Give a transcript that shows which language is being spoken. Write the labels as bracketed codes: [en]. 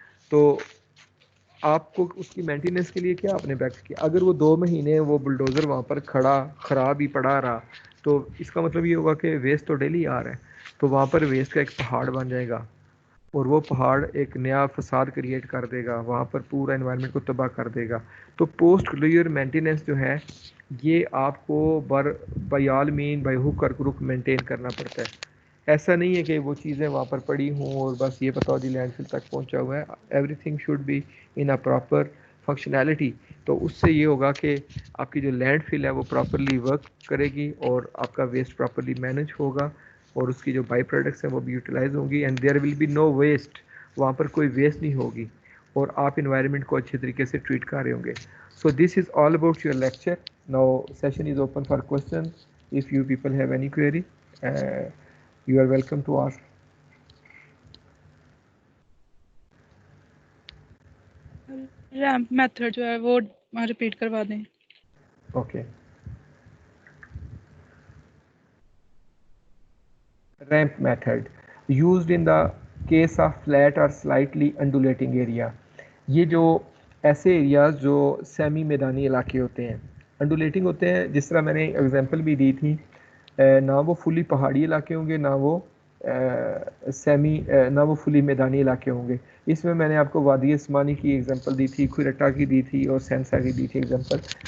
[ur] تو آپ کو اس کی مینٹیننس کے لیے کیا آپ نے بیکس کیا, اگر وہ 2 مہینے وہ بلڈوزر وہاں پر کھڑا خراب ہی پڑا رہا تو اس کا مطلب یہ ہوگا کہ ویسٹ تو ڈیلی آ رہا ہے, تو وہاں پر ویسٹ کا ایک پہاڑ بن جائے گا اور وہ پہاڑ ایک نیا فساد کریٹ کر دے گا, وہاں پر پورا انوائرمنٹ کو تباہ کر دے گا. تو پوسٹ کلوئر مینٹیننس جو ہے یہ آپ کو by all mean by hook اور کروک مینٹین کرنا پڑتا ہے. ایسا نہیں ہے کہ وہ چیزیں وہاں پر پڑی ہوں اور بس یہ بتاؤ جی لینڈ فل تک پہنچا ہوا ہے. [en] Everything should be in a proper functionality. [ur] تو اس سے یہ ہوگا کہ آپ کی جو لینڈ فل ہے وہ پراپرلی ورک کرے گی اور آپ کا ویسٹ پراپرلی مینج ہوگا اور اس کی جو بائی پروڈکٹس ہیں وہ بھی یوٹیلائز ہوں گی, [en] And there will be no waste. [ur] وہاں پر کوئی ویسٹ نہیں ہوگی اور آپ انوائرمنٹ کو اچھے طریقے سے ٹریٹ کر رہے ہوں گے. [en] So this is all about your lecture. Now session is open for question. If you people have any query you are welcome to ask. [ur] Ramp method جو ہے وہ ریپیٹ کروا دیں. [en] Okay. Ramp method used in the case of flat or slightly undulating area. [ur] یہ جو ایسے areas جو semi میدانی علاقے ہوتے ہیں, انڈولیٹنگ ہوتے ہیں, جس طرح میں نے ایگزامپل بھی دی تھی, نہ وہ فلی پہاڑی علاقے ہوں گے نہ وہ سیمی نہ وہ فلی میدانی علاقے ہوں گے. اس میں نے آپ کو وادی عثمانی کی ایگزامپل دی تھی, کھوریٹا کی دی تھی, اور سینسا کی دی تھی ایگزامپل.